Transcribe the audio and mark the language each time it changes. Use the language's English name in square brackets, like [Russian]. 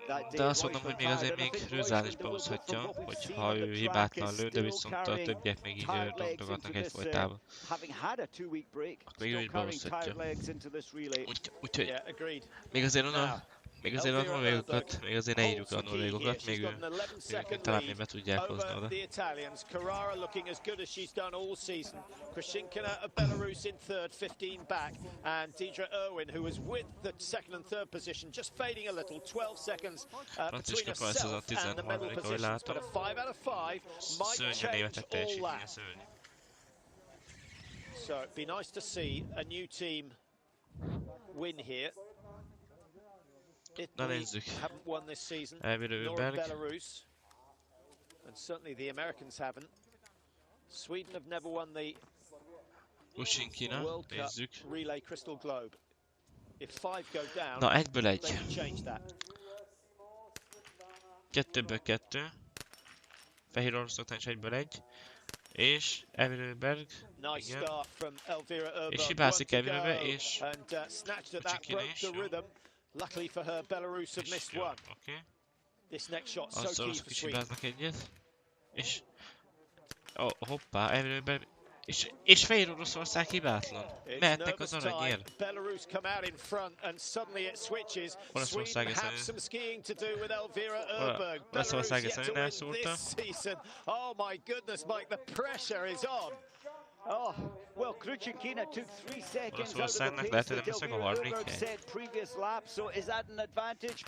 [Hungarian] De azt mondom, hogy még azért még Rőzán is behúzhatja, hogyha ő hibátlan lő, de viszont a többiek még így dontogatnak egyfolytában. Akkor még ő is behúzhatja. Úgyhogy még azért onnan a norvégokat, még azért ne írjuk a norvégokat, még ők talán még be tudják hozni oda. [English] Carrara looking as good as she's done all season. Krushinkina of Belarus in 3rd, 15 back, and Deidre Irwin, who was with the 2nd and 3rd position, just fading a little, 12 seconds between herself and the medal positions, but a 5 out of 5 might change all that. So it'd be nice to see a new team win here. Italy haven't won this season, nor Belarus, and certainly the Americans haven't. Sweden have never won the World Cup Relay Crystal Globe. If 5 go down, they can change that. [Hungarian] 2-ből 2. Fehér Oroszországtán is 1-ből 1. És Elvira igen. És hibázik Elvira, és Krushinkina is. [English] Luckily for her, Belarus have missed one. This next shot so key for Sweden. [Hungarian] Egyet. És hoppá, Elvira és Fehér Oroszország hibátlan. Mehetnek az aranyért. [English] Belarus come out in front and suddenly it switches. [Hungarian] Oroszország [English] have some skiing to do with Elvira Urberg. Oroszország yet to win this season. Oh my goodness, Mike, the pressure is on. Oh, well, Krushinkina took 3 seconds out of the pace that Elvira Urberg set previous lap, so is that an advantage?